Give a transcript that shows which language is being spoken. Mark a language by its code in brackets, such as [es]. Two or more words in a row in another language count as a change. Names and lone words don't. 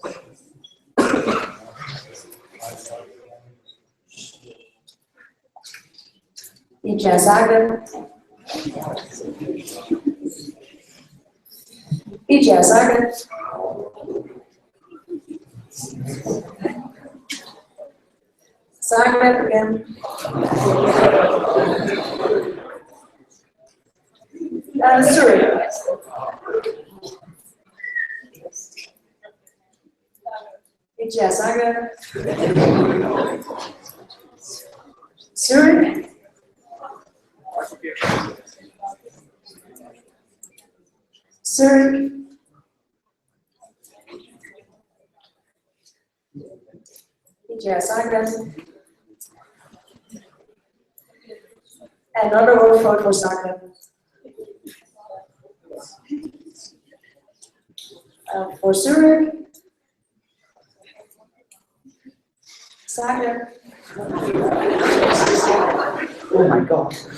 [en] EGEA Zagreb. EGEA Zagreb. Zagreb again. Zurich. EGEA Zagreb. Zurich. Zurich. EGEA Zagreb. Another one vote for Zagreb. For Zurich. Zagreb. Oh my God.